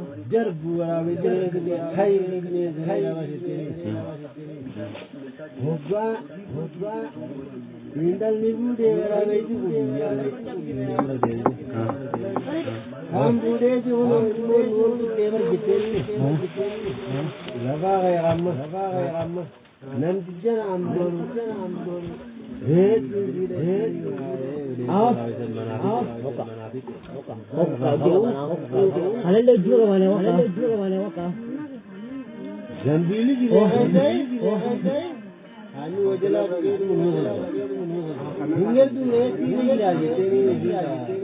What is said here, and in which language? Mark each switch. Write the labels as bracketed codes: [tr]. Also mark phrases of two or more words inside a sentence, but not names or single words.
[om] Jarbu waraabee jala Hoggaa, hoggaa, intalli fuudhee waraabee jiru. Kan fuudhee jiru, kan fuudhee jiru, kan fuudhee jiru. Lafaa ga'e amma, lafaa ga'e amma. Namticha naan boru. Heet, heet. Af, af. Af, af. Halalle jura wane waka. Zambiili jira. Oh. Oh. Ani wajjin lafa jedhu hin jedhu. Hin jedhu, hin jedhu, hin jedhu.